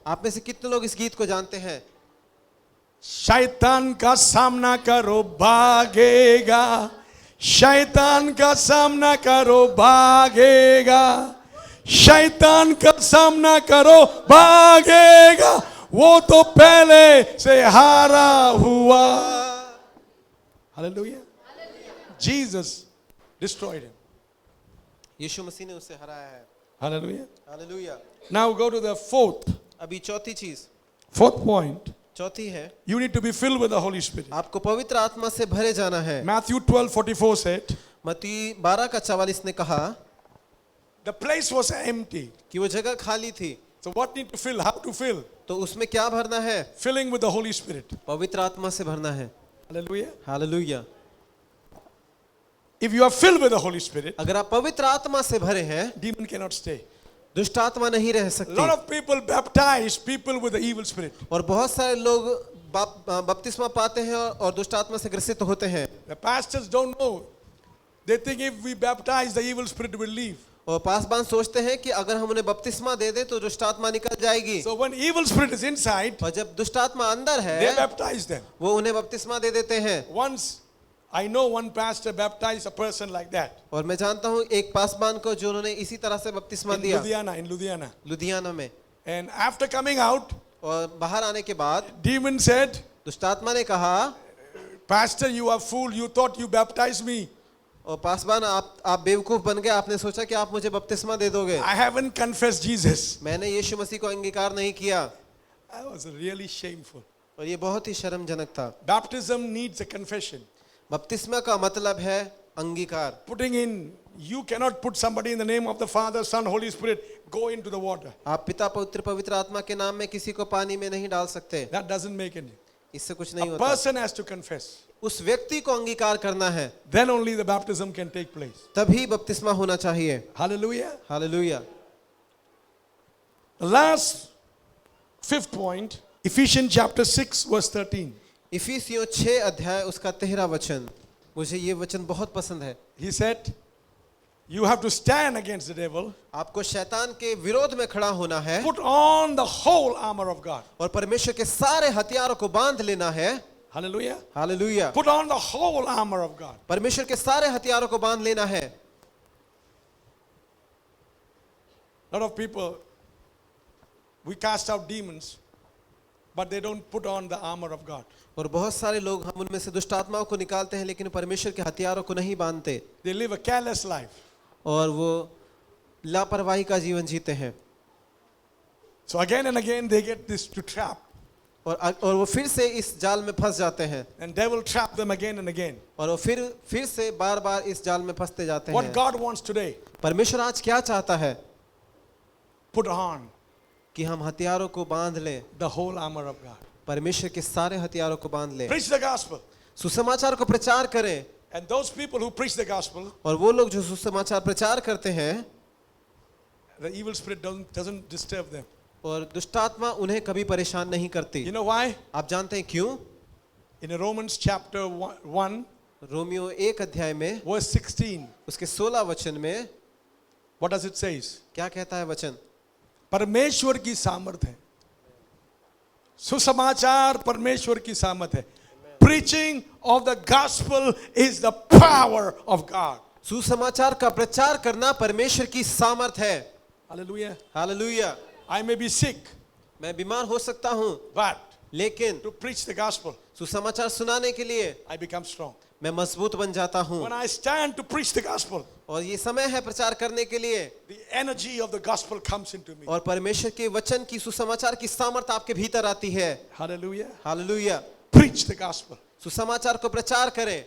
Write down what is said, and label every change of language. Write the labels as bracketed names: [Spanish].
[Hindi] आप में से कितने लोग इस गीत को जानते हैं? शैतान का सामना करो भागेगा. शैतान का सामना करो भागेगा. शैतान का सामना करो भागेगा. वो तो पहले से हारा हुआ. Hallelujah. [English] Jesus destroyed him. [Hindi] यीशु मसीह ने उसे हराया है। [English] Hallelujah. [Hindi] Hallelujah. [English] Now go to the fourth [Hindi] अभी चौथी चीज, [English] point. [Hindi] चौथी है, [English] You need to be filled with the Holy Spirit. [Hindi] आपको पवित्र आत्मा से भरे जाना है। [English] Matthew 12:44 said, [Hindi] मत्ती 12:44 ने कहा [English] the place was empty. [Hindi] कि वो जगह खाली थी, [English] So what need to fill? How to fill? [Hindi] तो उसमें क्या भरना है? [English] Filling with the Holy Spirit. [Hindi] पवित्र आत्मा से भरना है। [English] Hallelujah. [Hindi] Hallelujah. [English] If you are filled with the Holy Spirit, [Hindi] अगर आप पवित्र आत्मा से भरे हैं, [English] demon cannot stay. [Hindi] दुष्ट आत्मा नहीं रह [English] A [Hindi] सकती। [English] lot of people baptize people with the evil spirit. [Hindi] और बहुत सारे लोग बपतिस्मा पाते हैं और दुष्ट आत्मा से ग्रसित होते हैं। [English] The pastors don't know. They think if we baptize, the evil spirit will leave. [Hindi] और पासबान सोचते हैं कि अगर हम उन्हें बपतिस्मा दे दें तो दुष्ट आत्मा निकल जाएगी। [English] So when evil spirit is inside, [Hindi] और जब दुष्ट आत्मा अंदर [English] they [Hindi] है, [English] baptize them. [Hindi] वो उन्हें बपतिस्मा दे देते हैं। [English] Once I know one pastor baptized a person like that [Hindi] और मैं जानता हूँ एक पासबान को जो उन्होंने इसी तरह से बपतिस्मा [English] in [Hindi] दिया [English] Ludhiana. [Hindi] लुधियाना में। [English] And after coming out, [Hindi] और बाहर आने के बाद [English] demon said, [Hindi] दुष्ट आत्मा ने कहा, [English] Pastor, you are fool. You thought you baptized me. [Hindi] और पासबान आप बेवकूफ बन गए, आपने सोचा कि आप मुझे बपतिस्मा दे दोगे। [English] I haven't confessed Jesus. [Hindi] मैंने यीशु मसीह को अंगीकार नहीं किया। [English] I was really shameful. [Hindi] और ये बहुत ही शर्मजनक था। [English] Baptism needs a confession. [Hindi] बपतिस्मा का मतलब है अंगीकार। [English] Putting in, you cannot put somebody in the name of the Father, Son, Holy Spirit, go into the water. [Hindi] आप पिता पुत्र पवित्र आत्मा के नाम में किसी को पानी में नहीं डाल सकते, [English] That doesn't make any. [Hindi] इससे कुछ नहीं [English] A [Hindi] होता। [English] person has to confess. [Hindi] उस व्यक्ति को अंगीकार करना है, [English] Then only the baptism can take place. [Hindi] तभी बपतिस्मा होना चाहिए। [English] Hallelujah. [Hindi] Hallelujah. [English] The last fifth point, Ephesians chapter 6 verse 13. [Hindi] इफिसियों 6 अध्याय उसका 13 वचन, मुझे ये वचन बहुत पसंद है। [English] He said, you have to stand against the devil. [Hindi] आपको शैतान के विरोध में खड़ा होना है [English] Put on the whole armor of God. [Hindi] और परमेश्वर के सारे हथियारों को बांध लेना है। [English] Hallelujah. [Hindi] Hallelujah. [English] Put on the whole armor of God. [Hindi] परमेश्वर के सारे हथियारों को बांध लेना है। [English] A lot of people, we cast out demons, but they don't put on the armor of God. [Hindi] और बहुत सारे लोग, हम उनमें से दुष्ट आत्माओं को निकालते हैं लेकिन परमेश्वर के हथियारों को नहीं बांधते [English] They live a careless life. [Hindi] और वो लापरवाही का जीवन जीते हैं। [English] So again and again they get this to trap. [Hindi] और वो फिर से इस जाल में फंस जाते हैं [English] And devil trap them again and again. [Hindi] और वो फिर से बार बार इस जाल में फंसते जाते [English] What [Hindi] हैं। [English] God wants today, [Hindi] परमेश्वर आज क्या चाहता है [English] put on [Hindi] कि हम हथियारों को बांध लें, [English] the whole armor of God. [Hindi] परमेश्वर के सारे हथियारों को बांध लें, [English] Preach the gospel. [Hindi] सुसमाचार को प्रचार करें। [English] And those people who preach the gospel, [Hindi] और वो लोग जो सुसमाचार प्रचार करते हैं [English] the evil spirit doesn't disturb them. [Hindi] और दुष्टात्मा उन्हें कभी परेशान नहीं करती। [English] You know why? [Hindi] आप जानते हैं क्यों? [English] In Romans chapter 1 [Hindi] रोमियो 1 अध्याय में [English] verse 16, [Hindi] उसके 16 वचन में [English] what does it says? [Hindi] क्या कहता है वचन? परमेश्वर की सामर्थ है, सुसमाचार परमेश्वर की सामर्थ है। [English] Preaching of the gospel is the power of God. [Hindi] सुसमाचार का प्रचार करना परमेश्वर की सामर्थ है। [English] Hallelujah. [Hindi] Hallelujah. [English] I may be sick, [Hindi] मैं बीमार हो सकता हूँ [English] but [Hindi] लेकिन [English] to preach the gospel, [Hindi] सुसमाचार सुनाने के लिए [English] I become strong. [Hindi] मैं मजबूत बन जाता हूँ। [English] When I stand to preach the gospel, [Hindi] और ये समय है प्रचार करने के लिए [English] the energy of the gospel comes into me. [Hindi] और परमेश्वर के वचन की सुसमाचार की सामर्थ आपके भीतर आती है। [English] Hallelujah. [Hindi] Hallelujah. [English] Preach the gospel. [Hindi] सुसमाचार को प्रचार करें,